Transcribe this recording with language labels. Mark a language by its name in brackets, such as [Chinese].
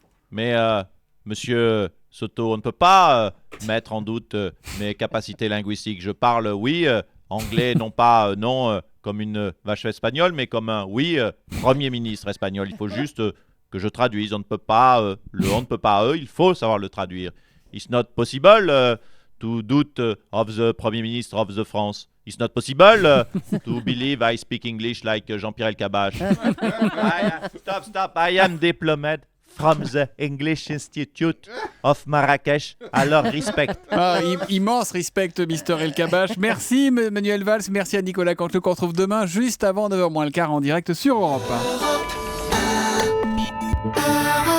[French] Mais, monsieur Soto, on ne peut pas mettre en doute mes capacités linguistiques. Je parle, oui, anglais, non pas, non, comme une vache espagnole, mais comme un, oui, Premier ministre espagnol. Il faut juste que je traduise. On ne peut pas, on ne peut pas, il faut savoir le traduire. [English] It's not possible to doubt of the Premier Minister of the France. It's not possible to believe I speak English like Jean-Pierre Elkabbach. Stop. I am diplomat from the English Institute of Marrakech. [French] Alors, respect. Immense respect, Mr. Elkabbach. Merci, Manuel Valls. Merci à Nicolas Canteloup qu'on retrouve demain, juste avant 9h moins le quart, en direct sur Europe 1.